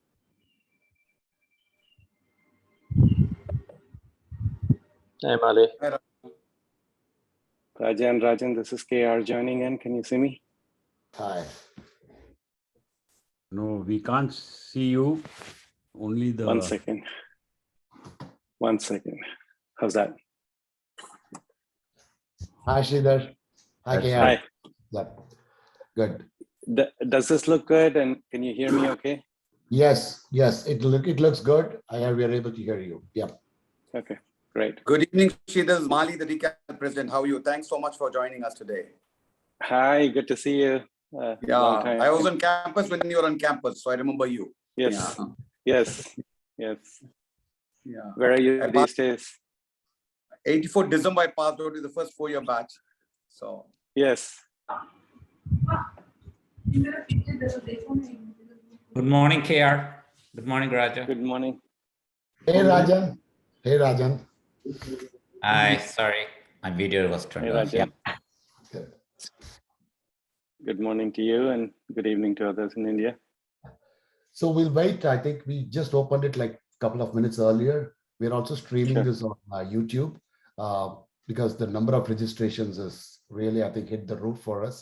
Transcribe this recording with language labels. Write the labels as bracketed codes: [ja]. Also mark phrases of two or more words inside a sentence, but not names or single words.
[en] Hi, Mali. Hi, Raja. Rajan, this is KR joining in. Can you see me? Hi. No, we can't see you. Only the... 1 second. 1 second. How's that? Hi, Sridhar. Hi, KR. Hi. Yep. Good. Does this look good? And can you hear me okay? Yes, it looks good. We are able to hear you. Yep. Okay, great. Good evening, Sridhar. This is Mali, the recap president. How are you? Thanks so much for joining us today. Hi, good to see you. Long time. I was on campus when you were on campus, so I remember you. Yes, Yeah. yes. Yeah. Where are you these days? 84 December, I passed out with the first 4-year batch. So Yes. Good morning, KR. Good morning, Raja. Good morning. Hey, Rajan. Hey, Rajan. Hi, sorry, my video was turned Hey, off. Rajan. Good. Good morning to you and good evening to others in India. So we'll wait. I think we just opened it like a couple of minutes earlier. We're also streaming this on YouTube because the number of registrations is really, I think, hit the roof for us.